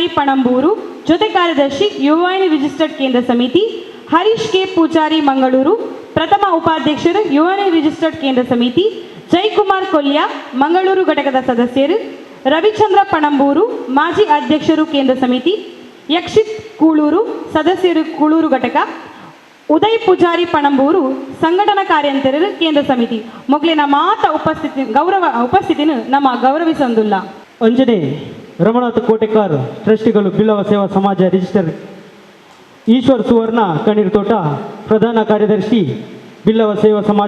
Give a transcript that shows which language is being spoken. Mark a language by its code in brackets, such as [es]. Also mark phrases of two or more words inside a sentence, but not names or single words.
[kn] ಪಣಂಬೂರು ಜೊತೆ ಕಾರ್ಯದರ್ಶಿ ಯುವವಾಹಿನಿ ರಿಜಿಸ್ಟರ್ಡ್ ಕೇಂದ್ರ ಸಮಿತಿ, ಹರೀಶ್ ಕೆ ಪೂಜಾರಿ ಮಂಗಳೂರು ಪ್ರಥಮ ಉಪಾಧ್ಯಕ್ಷರು ಯುವವಾಹಿನಿ ರಿಜಿಸ್ಟರ್ಡ್ ಕೇಂದ್ರ ಸಮಿತಿ, ಜಯಕುಮಾರ್ ಕೊಲ್ಯ ಮಂಗಳೂರು ಘಟಕದ ಸದಸ್ಯರು, ರವಿಚಂದ್ರ ಪಣಂಬೂರು ಮಾಜಿ ಅಧ್ಯಕ್ಷರು ಕೇಂದ್ರ ಸಮಿತಿ, ಯಕ್ಷಿತ್ ಕೂಳೂರು ಸದಸ್ಯರು ಕೂಳೂರು ಘಟಕ, ಉದಯ್ ಪೂಜಾರಿ ಪಣಂಬೂರು ಸಂಘಟನಾ ಕಾರ್ಯಂತರರು ಕೇಂದ್ರ ಸಮಿತಿ [tcy] ಮೊಗ್ಲಿನ ಮಾತ ಉಪಸ್ಥಿತಿನ ನಮ್ಮ ಗೌರವಿಸೊಂದುಲ್ಲ. [kn] ಅಂಜನೆ ರಮನಾಥ್ ಕೋಟೆಕಾರ್ ಟ್ರಸ್ಟಿಗಳು ಬಿಲ್ಲವ ಸೇವಾ ಸಮಾಜ ರಿಜಿಸ್ಟರ್, ಈಶ್ವರ್ ಸುವರ್ಣ ಕಣ್ಣೀರು ತೋಟ ಪ್ರಧಾನ ಕಾರ್ಯದರ್ಶಿ ಬಿಲ್ಲವ ಸೇವಾ ಸಮಾಜ